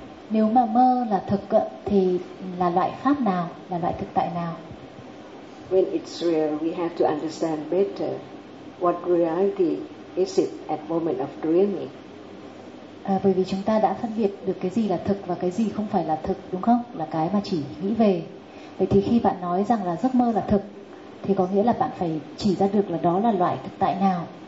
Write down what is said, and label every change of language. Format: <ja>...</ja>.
<vi>Nếu mà mơ là thực thì là loại pháp nào, là loại thực tại nào?</vi> <en>When it's real, we have to understand better. What reality is it at moment of dreaming?</en> <vi>Bởi vì chúng ta đã phân biệt được cái gì là thực và cái gì không phải là thực, đúng không? Là cái mà chỉ nghĩ về. Vậy thì khi bạn nói rằng là giấc mơ là thực, thì có nghĩa là bạn phải chỉ ra được là đó là loại thực tại nào.</vi>